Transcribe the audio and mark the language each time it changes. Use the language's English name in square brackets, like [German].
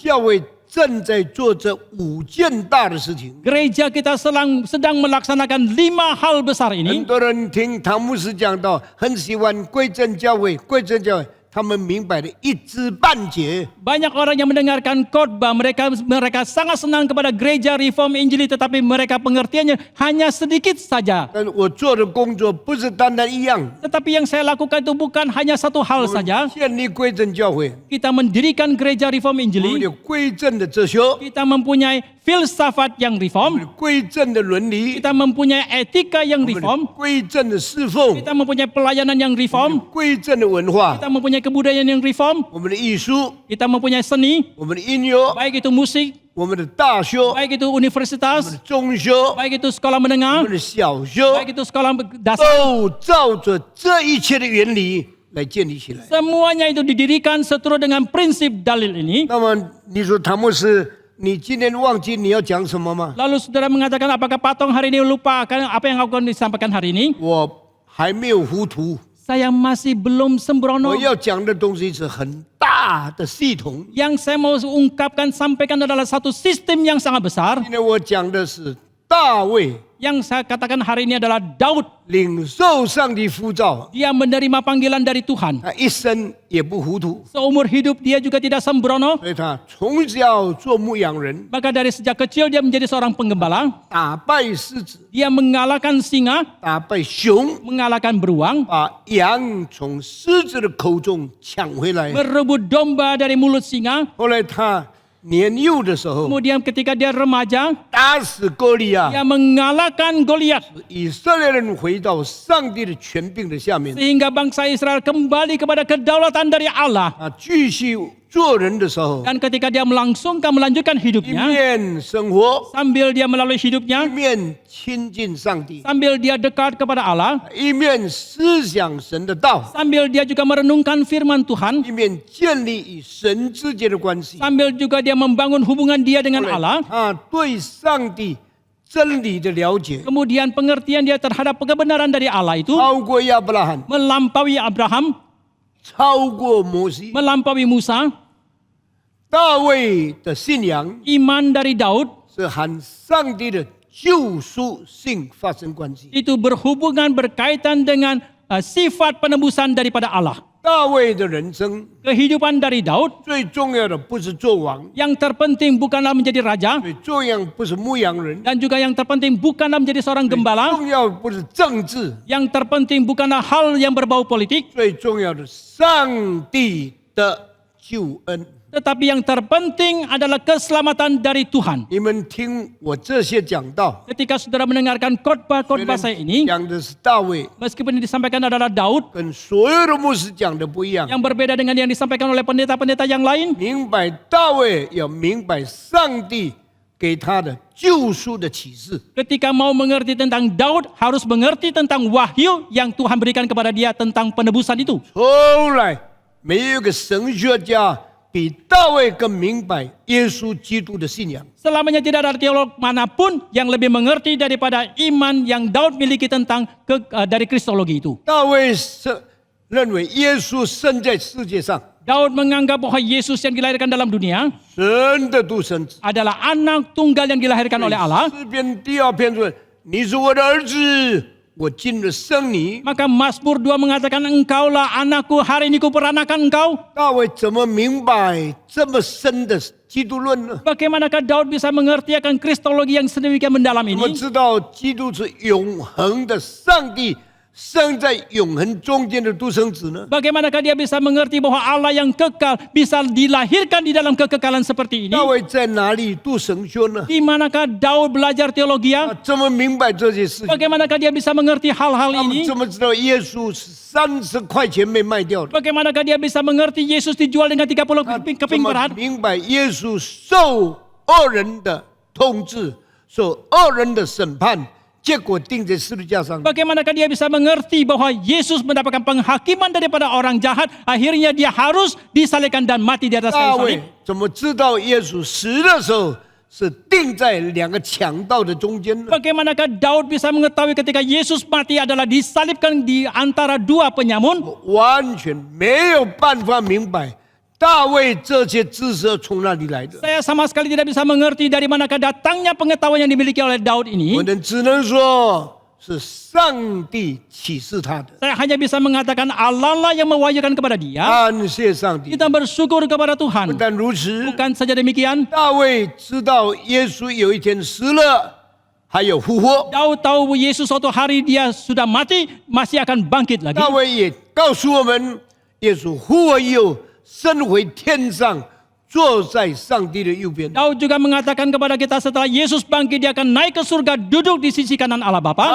[Chinese] 教会正在做这5件大的事情。 [Indonesian] Gereja kita sedang melaksanakan 5 hal besar [Chinese] 很 [Indonesian] ini. [Chinese] 多人听唐牧师讲到，很喜欢归正教会，归正教会，他们明白的一知半解。 [Indonesian] Banyak orang yang mendengarkan khotbah, mereka sangat senang kepada gereja reform Injili, tetapi mereka pengertiannya hanya sedikit saja. [Chinese] 但是我做的工作不是单单一样， [Indonesian] Tetapi yang saya lakukan itu bukan hanya satu hal [Chinese] 我 [Indonesian] saja. [Chinese] 们建立归正教会， [Indonesian] Kita mendirikan gereja reform [Chinese] 我们 [Indonesian] Injili. [Chinese] 有归正的哲学， [Indonesian] Kita mempunyai filsafat yang [Chinese] 我们 [Indonesian] reform. [Chinese] 有归正的伦理， [Indonesian] Kita mempunyai etika yang [Chinese] 我们有 [Indonesian] reform. [Chinese] 归正的侍奉， [Indonesian] Kita mempunyai pelayanan yang [Chinese] 我们有 [Indonesian] reform. [Chinese] 归正的文化， [Indonesian] Kita mempunyai kebudayaan yang reform. [Chinese] 我们的艺术， [Indonesian] Kita mempunyai seni, [Chinese] 我们的音乐， [Indonesian] baik itu musik, [Chinese] 我们的大学，我 [Indonesian] baik itu [Chinese] 们 [Indonesian] universitas, [Chinese] 的中学， [Indonesian] baik itu sekolah [Chinese] 我 [Indonesian] menengah, [Chinese] 们的小学， [Indonesian] baik itu sekolah dasar. [Chinese] 都照着这一切的原理来建立起来。 [Indonesian] Semuanya itu didirikan seturut dengan prinsip dalil ini. [Chinese] 那么你说唐牧师，你今天忘记你要讲什么吗？ [Indonesian] Lalu saudara mengatakan, apakah Patong hari ini lupa akan apa yang akan disampaikan hari ini? [Chinese] 我还没有糊涂。 [Indonesian] Saya masih belum sembrono. [Chinese] 我要讲的东西是很大的系统。 [Indonesian] Yang saya mau ungkapkan, sampaikan adalah satu sistem yang sangat besar. [Chinese] 今天我讲的是大卫 [Indonesian] Yang saya katakan hari ini adalah Daud. [Chinese] 领受上帝呼召， [Indonesian] Dia menerima panggilan dari Tuhan. [Chinese] 他一生也不糊涂， [Indonesian] Seumur hidup dia juga tidak sembrono. [Chinese] 所以他从小做牧羊人， [Indonesian] Maka dari sejak kecil dia menjadi seorang penggembala. [Chinese] 打败狮子， [Indonesian] Dia mengalahkan singa, [Chinese] 打败熊， [Indonesian] mengalahkan beruang, [Chinese] 把羊从狮子的口中抢回来。 [Indonesian] merebut domba dari mulut singa. [Chinese] 后来他年幼的时候， [Indonesian] Kemudian ketika dia remaja, [Chinese] 打死歌利亚， [Indonesian] dia mengalahkan Goliat. [Chinese] 以色列人回到上帝的权柄的下面。 [Indonesian] Sehingga bangsa Israel kembali kepada kedaulatan dari Allah. [Chinese] 啊，继续做人的时候， [Indonesian] Dan ketika dia melanjutkan [Chinese] 一 [Indonesian] hidupnya, [Chinese] 面生活， [Indonesian] sambil dia melalui [Chinese] 一 [Indonesian] hidupnya, [Chinese] 面亲近上帝， [Indonesian] sambil dia dekat kepada Allah, [Chinese] 一面思想神的道， [Indonesian] sambil dia juga merenungkan firman Tuhan, [Chinese] 一面建立与神之间的关系。 [Indonesian] sambil juga dia membangun hubungan dia dengan [Chinese] 后来 [Indonesian] Allah, [Chinese] 他对上帝真理的了解 [Indonesian] kemudian pengertian dia terhadap kebenaran dari Allah itu [Chinese] 超过亚伯拉罕， [Indonesian] melampaui Abraham, [Chinese] 超过摩西。 [Indonesian] melampaui Musa. [Chinese] 大卫的信仰 [Indonesian] Iman dari Daud [Chinese] 是和上帝的救赎性发生关系。 [Indonesian] itu berhubungan berkaitan dengan sifat penebusan daripada Allah. [Chinese] 大卫的人生 [Indonesian] Kehidupan dari Daud [Chinese] 最重要的不是做王， [Indonesian] yang terpenting bukanlah menjadi raja [Chinese] 最重要不是牧羊人， [Indonesian] dan juga yang terpenting bukanlah menjadi seorang [Chinese] 最 [Indonesian] gembala, [Chinese] 重要不是政治， [Indonesian] yang terpenting bukanlah hal yang berbau politik, [Chinese] 最重要的上帝的救恩。 [Indonesian] tetapi yang terpenting adalah keselamatan dari Tuhan. [Chinese] 你们听我这些讲道， [Indonesian] Ketika saudara mendengarkan khotbah-khotbah saya ini, [Chinese] 讲的是大卫， [Indonesian] meskipun yang disampaikan adalah Daud, [Chinese] 跟所有的牧师讲的不一样。 [Indonesian] yang berbeda dengan yang disampaikan oleh pendeta-pendeta yang lain, [Chinese] 明白大卫要明白上帝给他的救赎的启示。 [Indonesian] ketika mau mengerti tentang Daud, harus mengerti tentang wahyu yang Tuhan berikan kepada dia tentang penebusan itu. [Chinese] 从来没有一个神学家比大卫更明白耶稣基督的信仰。 [Indonesian] Selamanya tidak ada teolog manapun yang lebih mengerti daripada iman yang Daud miliki tentang dari kristologi itu. [Chinese] 大卫是认为耶稣生在世界上， [Indonesian] Daud menganggap bahwa Yesus yang dilahirkan dalam dunia [Chinese] 神的独生子。 [Indonesian] adalah anak tunggal yang dilahirkan oleh Allah. [Chinese] 诗篇第2篇说：“你是我的儿子，我今日生你。” [Indonesian] Maka Mazmur 2 mengatakan, engkaulah anakku, hari ini kuperanakan engkau. [Chinese] 大卫怎么明白这么深的基督论呢？ [Indonesian] Bagaimanakah Daud bisa mengerti akan kristologi yang sedemikian mendalam [Chinese] 我们 [Indonesian] ini? [Chinese] 知道基督是永恒的上帝生在永恒中间的独生子呢？ [Indonesian] Bagaimanakah dia bisa mengerti bahwa Allah yang kekal bisa dilahirkan di dalam kekekalan seperti ini? [Chinese] 大卫在哪里读神学呢？ [Indonesian] Di manakah Daud belajar teologi? [Chinese] 他怎么明白这些事情？ [Indonesian] Bagaimanakah dia bisa mengerti hal-hal [Chinese] 他们 [Indonesian] ini? [Chinese] 怎么知道耶稣是30块钱被卖掉的？ [Indonesian] Bagaimanakah dia bisa mengerti Yesus dijual dengan 30 [Chinese] 他 [Indonesian] keping [Chinese] 怎么 [Indonesian] per hari? [Chinese] 明白耶稣受恶人的统治，受恶人的审判，结果钉在十字架上？ [Indonesian] Bagaimanakah dia bisa mengerti bahwa Yesus mendapatkan penghakiman daripada orang jahat, akhirnya dia harus disalibkan dan mati di atas [Chinese] 大 [Indonesian] kayu [Chinese] 卫 [Indonesian] salib? [Chinese] 怎么知道耶稣死的时候是钉在2个强盗的中间呢？ [Indonesian] Bagaimanakah Daud bisa mengetahui ketika Yesus mati adalah disalibkan di antara dua penyamun? [Chinese] 完全没有办法明白大卫这些知识从哪里来的。 [Indonesian] Saya sama sekali tidak bisa mengerti dari manakah datangnya pengetahuan yang dimiliki oleh Daud [Chinese] 我 [Indonesian] ini. [Chinese] 们只能说是上帝启示他的。 [Indonesian] Saya hanya bisa mengatakan Allah lah yang mewahyukan kepada dia. [Chinese] 感谢上帝！ [Indonesian] Kita bersyukur kepada [Chinese] 不 [Indonesian] Tuhan. [Chinese] 但如此， [Indonesian] Bukan saja demikian, [Chinese] 大卫知道耶稣有一天死了，还有复活。 [Indonesian] Daud tahu Yesus suatu hari dia sudah mati, masih akan bangkit lagi. [Chinese] 大卫也告诉我们，耶稣复活以后升回天上，坐在上帝的右边。 [Indonesian] Daud juga mengatakan kepada kita setelah Yesus bangkit dia akan naik ke surga duduk di sisi kanan Allah Bapa.